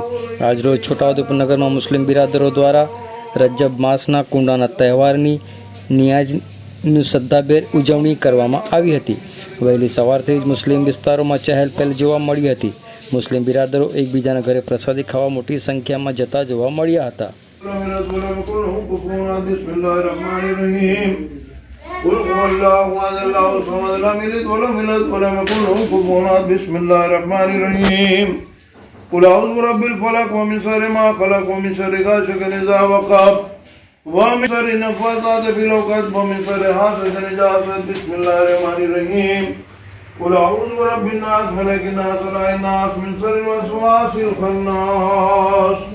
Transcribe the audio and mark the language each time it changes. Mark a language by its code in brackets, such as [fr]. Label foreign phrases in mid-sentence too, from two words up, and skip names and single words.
[gu] આજરોજ છોટાઉદેપુર નગરમાં મુસ્લિમ બિરાદરો દ્વારા રજબ માસના કુંડાના તહેવારની નિયાજની શ્રદ્ધાભેર ઉજવણી કરવામાં આવી હતી। વહેલી સવારથી જ મુસ્લિમ વિસ્તારોમાં ચહેલ પહેલ જોવા મળી હતી। મુસ્લિમ બિરાદરો એકબીજાના ઘરે પ્રસાદી ખાવા મોટી સંખ્યામાં જતા જોવા મળ્યા હતા। [ar] قل أعوذ برب الفلق ومن شر ما خلق ومن شر غاسق إذا وقب ومن شر النفاثات في العقد ومن شر حاسد إذا حسد بسم الله الرحمن الرحيم قل أعوذ برب الناس ملك الناس إله الناس من شر الوسواس الخناس